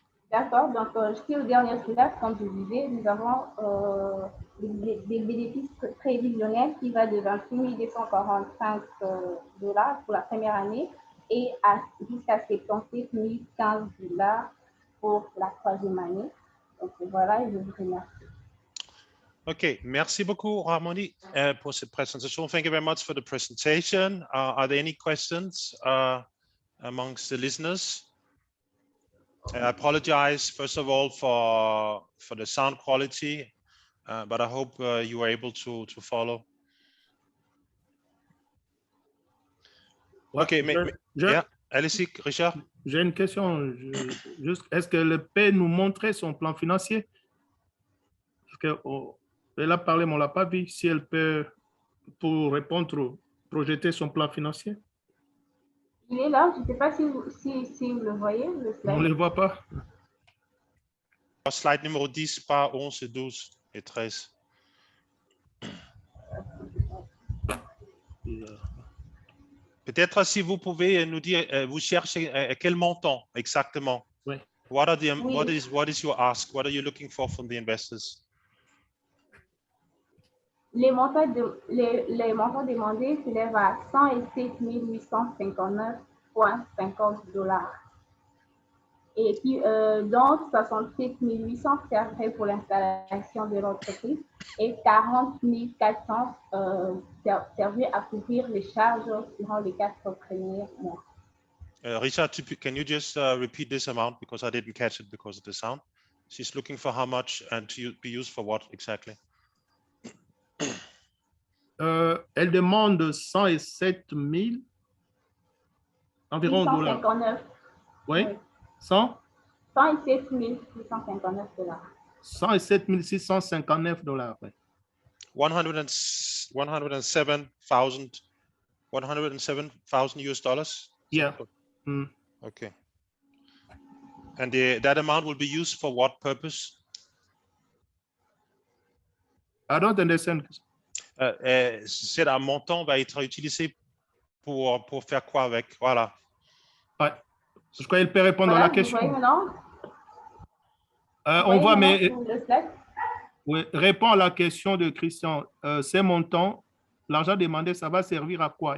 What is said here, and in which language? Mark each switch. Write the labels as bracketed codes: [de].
[fr] D'accord, donc je suis au dernier slide, comme je disais, nous avons des bénéfices prévisionnels qui va de 28 245 $ pour la première année et jusqu'à 77 015 $ pour la troisième année. Donc voilà, et je vous remercie. Okay, merci beaucoup, Ramoni, pour cette présentation. [en] Thank you very much for the presentation. Are there any questions amongst the listeners? I apologize, first of all, for the sound quality, but I hope you were able to follow. [fr] Ouais, [en] Okay, yeah, [fr] allez-y, [en] Richard. [fr] J'ai une question. Est-ce qu'elle peut nous montrer son plan financier? Elle a parlé, mais on ne l'a pas vu. Si elle peut, pour répondre, projeter son plan financier? Il est là, je ne sais pas si vous le voyez, le slide. On ne le voit pas. Slide numéro 10, pas 11, 12 et 13. Peut-être si vous pouvez nous dire, vous cherchez quel montant exactement? Oui. [en] What is your ask? What are you looking for from the investors? [fr] Les montants demandés s'élèvent à 107 859,50 $. Et qui, donc 67 800 servaient pour l'installation de l'entreprise et 40 400 servaient à couvrir les charges durant les 4 premiers mois. [en] Richard, can you just repeat this amount because I didn't catch it because of the sound? She's looking for how much and to be used for what exactly? [fr] Elle demande 107 000 environ dollars. 859. Oui. 100? 107 659 $. 107 659 $. Oui. [en] 107,000 US dollars? Yeah. Okay. And that amount will be used for what purpose? I don't understand. [fr] C'est un montant va être utilisé pour faire quoi avec? Voilà. Ouais. Je crois qu'elle peut répondre à la question. Vous voyez maintenant? On voit, mais le slide? oui, répond à la question de Christian. Ces montants, l'argent demandé, ça va servir à quoi?